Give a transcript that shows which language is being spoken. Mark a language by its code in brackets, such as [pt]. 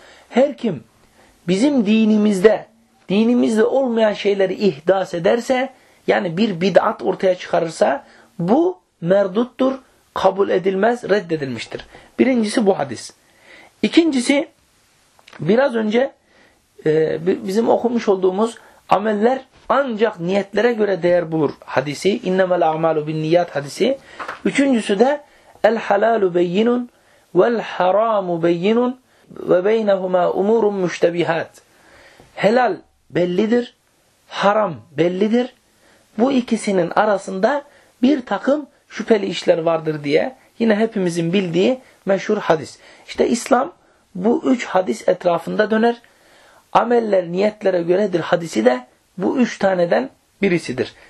[tr] Her kim bizim dinimizde olmayan şeyleri ihdas ederse, yani bir bid'at ortaya çıkarırsa, bu merduttur, kabul edilmez, reddedilmiştir. Birincisi bu hadis. İkincisi, biraz önce bizim okumuş olduğumuz ameller ancak niyetlere göre değer bulur hadisi. [ar] اِنَّمَا الْاَعْمَالُ بِالنِّيَّاتِ [tr] hadisi. Üçüncüsü de [ar] الْحَلَالُ بَيِّنٌ وَالْحَرَامُ بَيِّنٌ وَبَيْنَهُمَا اُمُورٌ مُشْتَبِهَاتٌ. [tr] Helal bellidir, haram bellidir. Bu ikisinin arasında bir takım şüpheli işler vardır diye yine hepimizin bildiği meşhur hadis. İşte İslam bu üç hadis etrafında döner. Ameller niyetlere göredir hadisi de bu üç taneden birisidir.